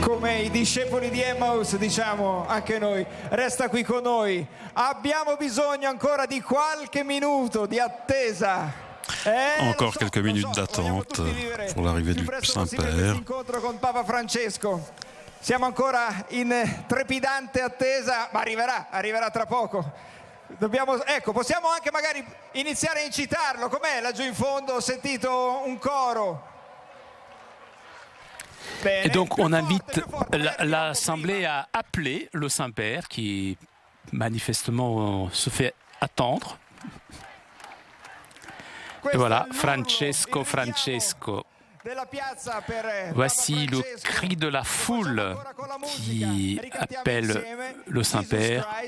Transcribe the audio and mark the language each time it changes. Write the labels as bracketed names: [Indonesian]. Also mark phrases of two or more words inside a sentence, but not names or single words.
[Italian] come i discepoli di Emmaus diciamo anche noi, resta qui con noi, abbiamo bisogno ancora di qualche minuto di attesa. [French] Encore quelques minutes d'attente pour l'arrivée du Saint-Père. [Italian] Incontro con Papa Francesco. Siamo ancora in trepidante attesa, ma arriverà tra poco. Possiamo anche magari iniziare a incitarlo. Com'è laggiù in fondo? Ho sentito un coro. [French] Et donc on invite l'Assemblée à appeler le Saint-Père qui manifestement se fait attendre. Et voilà, Francesco, Francesco. Voici le cri de la foule qui appelle le Saint-Père.